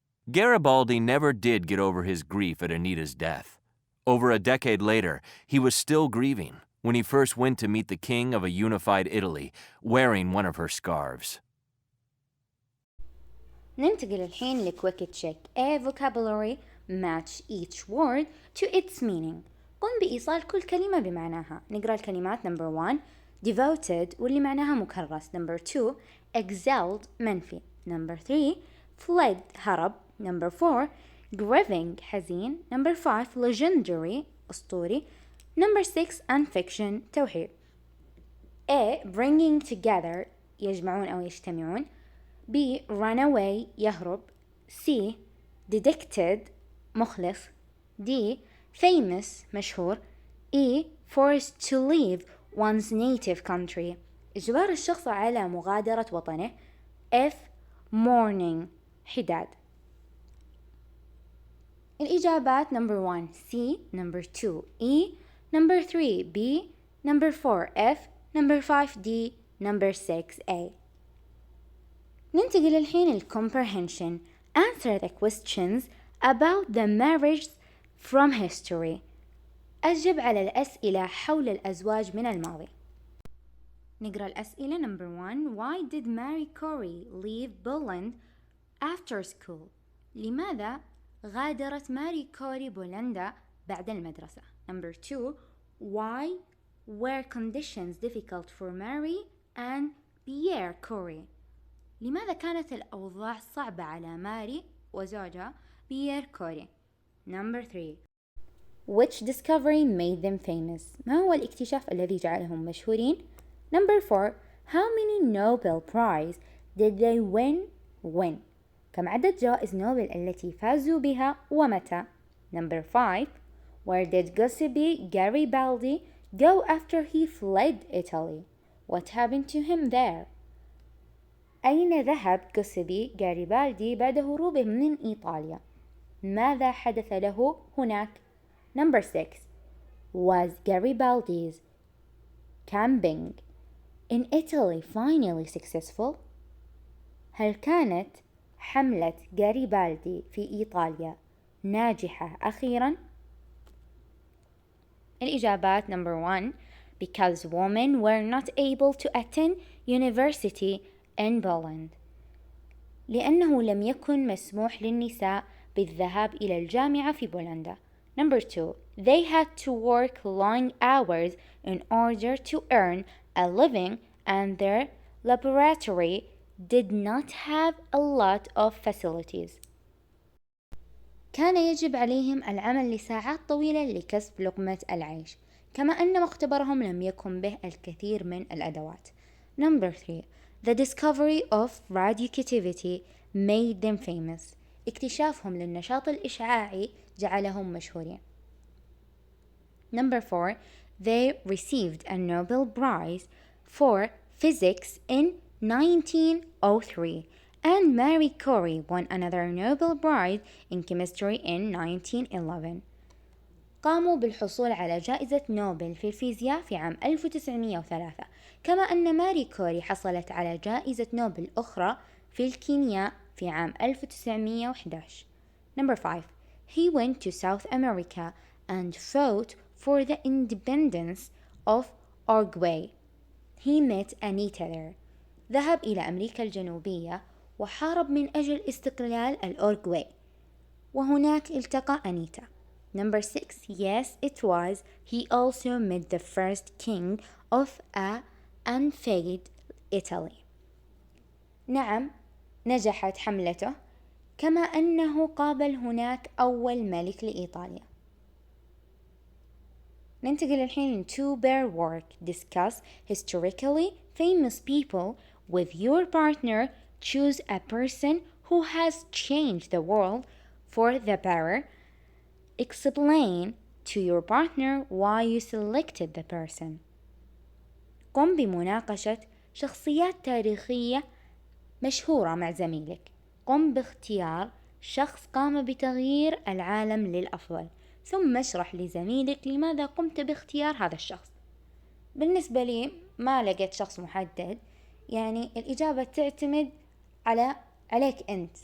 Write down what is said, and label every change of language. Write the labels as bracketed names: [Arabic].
[English] Garibaldi never did get over his grief at Anita's death. Over a decade later, he was still grieving, when he first went to meet the king of a unified Italy, wearing one of her scarves. [Arabic] ننتقل الحين لكويك تشيك. [English] A vocabulary match each word to its meaning. [Arabic] قم بإيصال كل كلمة بمعناها. نقرأ الكلمات. [English] Number 1 devoted [Arabic] واللي معناها مكرس. [English] Number 2 excelled [Arabic] منفي. [English] Number 3 fled [Arabic] هرب. [English] Number 4 grieving [Arabic] حزين. [English] Number 5 legendary [Arabic] أسطوري. [English] Number 6 unfiction [Arabic] توحيد. [English] A bringing together [Arabic] يجمعون أو يجتمعون. [English] B run away [Arabic] يهرب. [English] C dedicated [Arabic] مخلص. [English] D famous [Arabic] مشهور. [English] E forced to leave one's native country [Arabic] إجبار الشخص على مغادرة وطنه. [English] F mourning [Arabic] حداد. الإجابات. [English] Number 1 C. Number 2 E. Number 3 B. Number 4 F. Number 5 D. Number 6 A. [Arabic] ننتقل الحين ال comprehension. [English] Answer the questions about the marriage from history. [Arabic] أجب على الأسئلة حول الأزواج من الماضي. نقرأ الأسئلة. [English] Number 1 Why did Marie Curie leave Poland after school? [Arabic] لماذا غادرت ماري كوري بولندا بعد المدرسة؟ [English] Number 2 Why were conditions difficult for Marie and Pierre Curie? [Arabic] لماذا كانت الأوضاع صعبة على ماري وزوجها بيير كوري؟ [English] Number 3 Which discovery made them famous? [Arabic] ما هو الاكتشاف الذي جعلهم مشهورين؟ [English] Number 4 How many Nobel Prize did they win? [Arabic] كم عدد جوائز نوبل التي فازوا بها ومتى؟ [English] Number 5 Where did Giuseppe Garibaldi go after he fled Italy? What happened to him there? [Arabic] أين ذهب جوزيبي غاريبالدي بعد هروبه من إيطاليا؟ ماذا حدث له هناك؟ [English] Number 6 Was Garibaldi's camping in Italy finally successful? [Arabic] هل كانت حملة غاريبالدي في إيطاليا ناجحة أخيرا؟ الإجابات. [English] Number 1 Because women were not able to attend university in Poland. [Arabic] لأنه لم يكن مسموح للنساء بالذهاب إلى الجامعة في بولندا. [English] Number 2 They had to work long hours in order to earn a living and their laboratory did not have a lot of facilities. [Arabic] كان يجب عليهم العمل لساعات طويلة لكسب لقمة العيش، كما أن مختبرهم لم يكن به الكثير من الأدوات. [English] Number 3 The discovery of radioactivity made them famous. [Arabic] اكتشافهم للنشاط الإشعاعي جعلهم مشهورين. [English] Number 4 They received a Nobel Prize for physics in 1903 and Marie Curie won another Nobel Prize in chemistry in 1911. [Arabic] قاموا بالحصول على جائزة نوبل في الفيزياء في عام 1903 كما أن ماري كوري حصلت على جائزة نوبل أخرى في الكيمياء في عام 1911. [English] Number 5 He went to South America and fought for the independence of Uruguay. He met Anita there. [Arabic] ذهب إلى أمريكا الجنوبية وحارب من أجل استقلال الأورغواي وهناك التقى أنيتا. [English] Number 6 Yes, it was. He also met the first king of a unfaded Italy. [Arabic] نعم، نجحت حملته كما أنه قابل هناك أول ملك لإيطاليا. ننتقل الحين [English] to pair work. Discuss historically famous people with your partner. Choose a person who has changed the world for the better. Explain to your partner why you selected the person. [Arabic] قم بمناقشة شخصيات تاريخية مشهورة مع زميلك. قم باختيار شخص قام بتغيير العالم للأفضل، ثم اشرح لزميلك لماذا قمت باختيار هذا الشخص. بالنسبة لي ما لقيت شخص محدد، يعني الإجابة تعتمد عليك أنت.